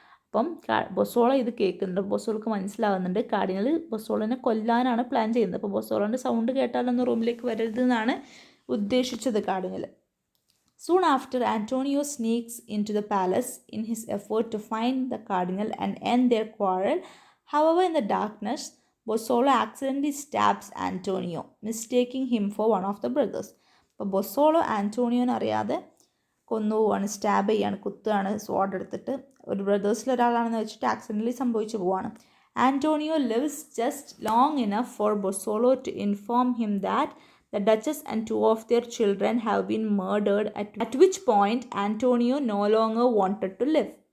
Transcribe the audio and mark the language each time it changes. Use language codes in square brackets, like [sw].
[ml] അപ്പം ബൊസോള ഇത് കേൾക്കുന്നുണ്ട്. ബൊസോളക്ക് മനസ്സിലാവുന്നുണ്ട് കാർഡിനൽ ബൊസോളനെ കൊല്ലാനാണ് പ്ലാൻ ചെയ്യുന്നത്. അപ്പോൾ ബൊസോളൻ്റെ സൗണ്ട് കേട്ടാലൊന്നും റൂമിലേക്ക് വരരുതെന്നാണ് ഉദ്ദേശിച്ചത് cardinal. [en] Soon after, Antonio sneaks into the palace in his effort to find the cardinal and end their quarrel. However, in the darkness, Bossola accidentally stabs Antonio, mistaking him for one of the brothers. [ml] അപ്പോൾ ബൊസോളോ ആൻറ്റോണിയോനെ അറിയാതെ കൊന്നുപോവാണ്, stab ചെയ്യാണ്, കുത്തുകയാണ് സ്വാഡ് എടുത്തിട്ട്. ഒരു ബ്രദേഴ്സിൽ ഒരാളാണെന്ന് വെച്ചിട്ട് accidentally സംഭവിച്ചു പോവാണ്. [en] Antonio lives just long enough for Bosola to inform him that the Duchess and two of their children have been murdered, at which point Antonio no longer wanted to live.